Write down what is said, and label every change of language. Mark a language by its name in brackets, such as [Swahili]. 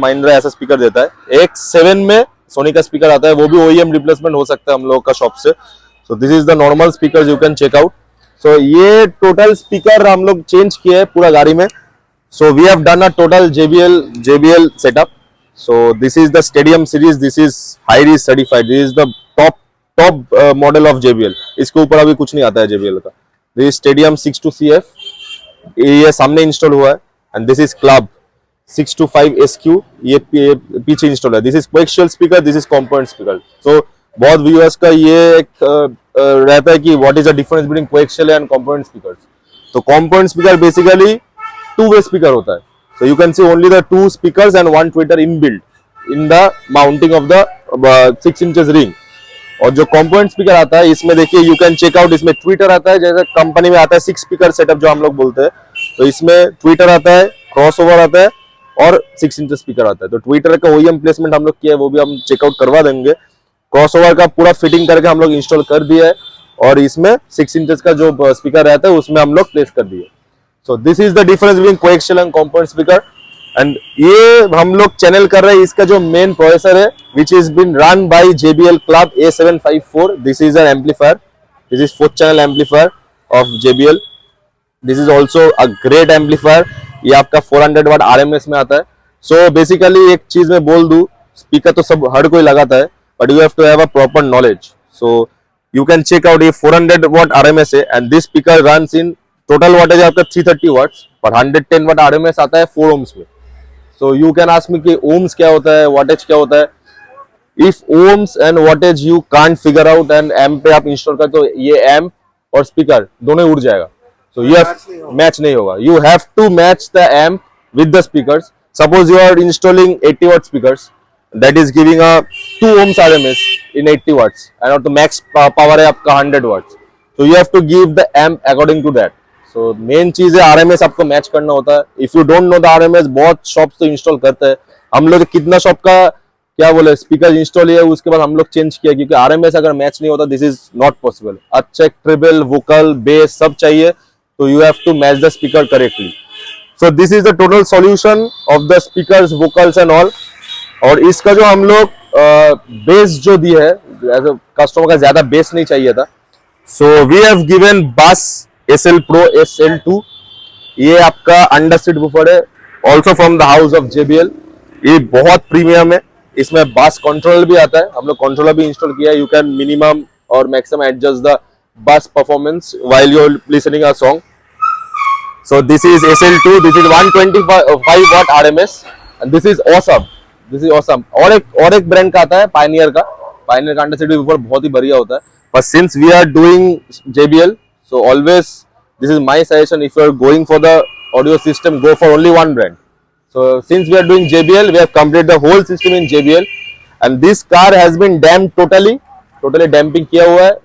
[Hindi] महिंद्रा ऐसा स्पीकर देता है। AX7 में सोनी का स्पीकर आता है, वो भी OEM रिप्लेसमेंट हो सकता है हम लोग का शॉप से। [English] So this is the normal speaker, you can check out. [Hindi] सो ये टोटल स्पीकर हम लोग चेंज किए हैं पूरा गाड़ी में। [English] So we have done a total JBL setup. So this is the Stadium series, this is high reach certified, this is the top model of JBL। [Hindi] इसके ऊपर अभी कुछ नहीं आता है JBL का। [English] This is Stadium 625CF, [Hindi] ये सामने इंस्टॉल हुआ है। [English] and this is Club 625SQ, [Hindi] ये पीछे इंस्टॉल है। [English] This is coaxial speaker, this is component speaker। So [Hindi] बहुत व्यूअर्स का ये एक रहता है कि [English] what is the difference between coaxial and component speakers। तो component speaker basically two-way speaker होता है। So you can see only the 2 speakers and 1 tweeter inbuilt in the mounting of the 6 inches ring। [Hindi] और जो component speaker आता है इसमें देखिए, [English] you can check out, [Hindi] इसमें tweeter आता है, जैसे कंपनी में आता है 6 speaker setup जो हम लोग बोलते हैं। तो इसमें tweeter आता है, crossover आता है और 6 inches speaker आता है। तो tweeter का OEM प्लेसमेंट हम लोग किया है, वो भी हम चेकआउट करवा देंगे। crossover का पूरा फिटिंग करके हम लोग इंस्टॉल कर दिया है और इसमें 6 inches का जो स्पीकर रहता है उसमें हम लोग प्लेस कर दिए। [English] So this is the difference between coaxial and component speaker। [Hindi] and ये हम लोग चैनल कर रहे हैं, इसका जो मेन प्रोसेसर है [English] which is been run by [Hindi] JBL Club A754। [English] this is an amplifier, this is 4th channel amplifier of JBL। this is also a great amplifier। [Hindi] ये आपका 400 वाट RMS में आता है। so basically एक चीज मैं बोल दूं, स्पीकर तो सब हर कोई लगाता है, [English] but you have to have a proper knowledge। so you can check out, [Hindi] ये 400 watt RMS है [English] and this speaker runs in [Hindi] total wattage आपका 330 वाट्स, पर 110 वाट RMS आता है 4 ohms में। [English] so you can ask me [Hindi] कि ohms क्या होता है, वाटेज क्या होता है। [English] if ohms and wattage you can't figure out and amp [Hindi] पे आप इंस्टॉल कर, तो ये एम्प और स्पीकर दोनों उड़ जाएगा। सो ये मैच नहीं होगा। [English] You have to match the amp with the speakers. Suppose you are installing 80 watt speakers, that is giving a 2 ohms RMS in 80 watts and the max power है आपका 100 watts। so you have to give the amp according to that। [Hindi] So main चीज है RMS आपको match करना होता है. [English] if you don't know the RMS, [Hindi] बहुत shops तो इंस्टॉल करते हैं. हम लोग कितना शॉप का क्या बोले स्पीकर इंस्टॉल किया, उसके बाद हम लोग चेंज किया, क्योंकि आरएमएस अगर मैच नहीं होता [English] This is not possible. अच्छा treble, vocal, bass सब चाहिए, तो you have to match the speaker correctly. So this is the total solution of the speakers, vocals and all. [Hindi] और इसका जो हम लोग बेस जो दी है, कस्टमर का ज्यादा बेस नहीं चाहिए था, [English] So we have given bass SL Pro SL2. [Hindi] ये आपका अंडर सीट वूफर है, [English] Also from the house of JBL. [Hindi] ये बहुत प्रीमियम है. इसमें बास कंट्रोलर भी आता है, हम लोग कंट्रोलर भी इंस्टॉल किया है. [English] You can minimum और maximum adjust the bass performance while you're listening a song. So this is SL2, this is 125 watt RMS and this is awesome. This is awesome. [Hindi] और एक ब्रांड का आता है Pioneer का under seat ऊपर बहुत ही बढ़िया होता है. [English] But since we are doing JBL, so always this is my suggestion, if you are going for the audio system, go for only one brand. So since we are doing JBL, we have completed the whole system in JBL and this car has been damped totally [Hindi] damping किया हुआ है.